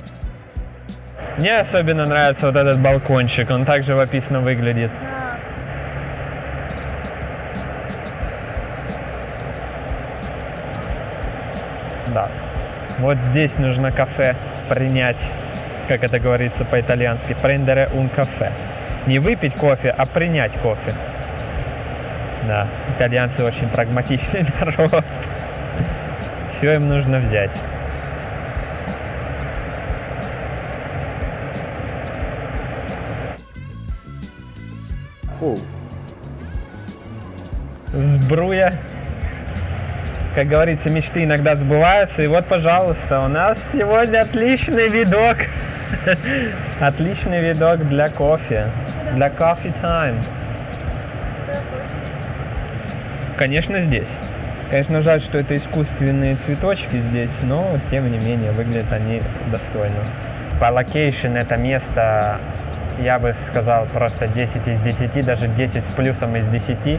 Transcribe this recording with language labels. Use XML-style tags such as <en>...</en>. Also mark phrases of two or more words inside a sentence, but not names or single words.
<ru>Мне особенно нравится вот этот балкончик, он так живописно выглядит. Да. Вот здесь нужно кафе принять, как это говорится по-итальянски,</ru> <it>prendere un caffè.</it> <ru>Не выпить кофе, а принять кофе. Да, итальянцы очень прагматичный народ. Все им нужно взять. Сбруя. Как говорится, мечты иногда сбываются. И вот, пожалуйста, у нас сегодня отличный видок. Отличный видок для кофе. Для</ru> <en>coffee time.</en> <ru>Конечно, здесь. Конечно, жаль, что это искусственные цветочки здесь, но, тем не менее, выглядят они достойно. По локейшн это место, я бы сказал, просто 10 из 10, даже 10 с плюсом из 10.</ru>